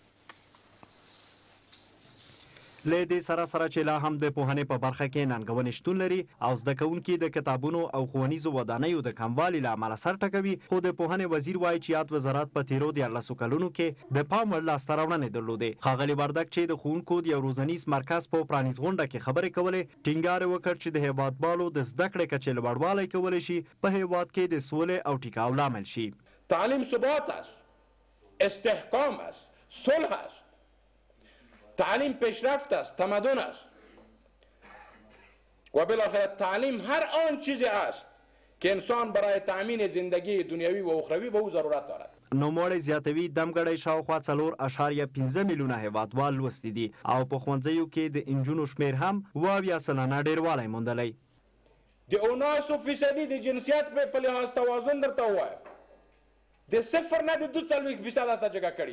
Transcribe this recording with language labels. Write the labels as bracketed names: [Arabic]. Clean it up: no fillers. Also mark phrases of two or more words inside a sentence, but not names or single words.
[Pashto] له دې سره چې لا هم د پوهنې په برخه کې ننګونې شتون لري او زده کوونکي د کتابونو او ښوونیزو ودانیو د کموالي له امله سر ټکوي، خو د پوهنې وزیر وایي چې یاد وزارت په تېرو 14 کلونو کې د پام وړ لاسته راوړنې درلودې. ښاغلي وردګ چې د ښوونکو د یو روزنیز مرکز په پرانیز غونډه کې خبرې کولې، ټینګار وکړ چې د هیوادوالو د زده کړې کچې لوړوالی کولی شي په هیواد کې د سولې او ټیکاو لامل شي. [Persian] تعلیم ثبات است، استحکام است، صلح است، تعلیم پیشرفت است، تمدن است و بالاخره تعلیم هر آن چیزی است که انسان برای تأمین زندگی دنیوی و اخروی به او ضرورت دارد. [Pashto] نوموړی زیاتوي دمګړی شاوخوا 4.5 میلیونه هیوادوال لوستي دي او په ښوونځیو کې د انجونو شمیر هم 2.7 ډیروالی موندلی. د 79% د جنسیت په لحاظ توازن درته ووایم، د 0 نه د 2% ته جګه کړې.